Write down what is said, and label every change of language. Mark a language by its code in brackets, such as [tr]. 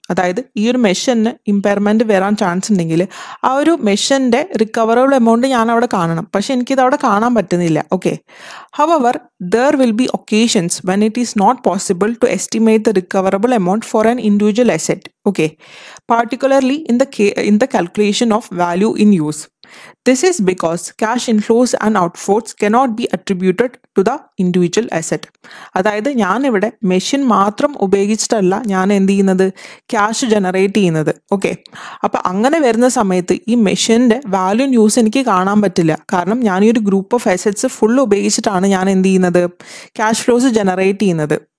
[ml] അതായത് ഈ ഒരു മെഷീന് ഇമ്പയർമെൻറ്റ് വരാൻ ചാൻസ് ഉണ്ടെങ്കിൽ ആ ഒരു മെഷീൻ്റെ റിക്കവറബിൾ എമൗണ്ട് ഞാൻ അവിടെ കാണണം. പക്ഷെ എനിക്കിത് അവിടെ കാണാൻ പറ്റുന്നില്ല. [en] Okay, however there will be occasions when it is not possible to estimate the recoverable amount for an individual asset. Okay, particularly in the calculation of value in use. This is because cash inflows and outflows cannot be attributed to the individual asset. [ml] അതായത് ഞാനിവിടെ machine മാത്രം ഉപയോഗിച്ചിട്ടല്ല ഞാൻ എന്ത് ചെയ്യുന്നത്, cash generate ചെയ്യുന്നത്. Okay, അപ്പം അങ്ങനെ വരുന്ന സമയത്ത് ഈ മെഷീൻ്റെ വാല്യൂ ഇൻ യൂസ് എനിക്ക് കാണാൻ പറ്റില്ല. കാരണം ഞാൻ ഈ ഒരു ഗ്രൂപ്പ് ഓഫ് അസറ്റ്സ് ഫുൾ ഉപയോഗിച്ചിട്ടാണ് ഞാൻ എന്ത് ചെയ്യുന്നത്, ക്യാഷ് ഫ്ലോസ് ജനറേറ്റ് ചെയ്യുന്നത്.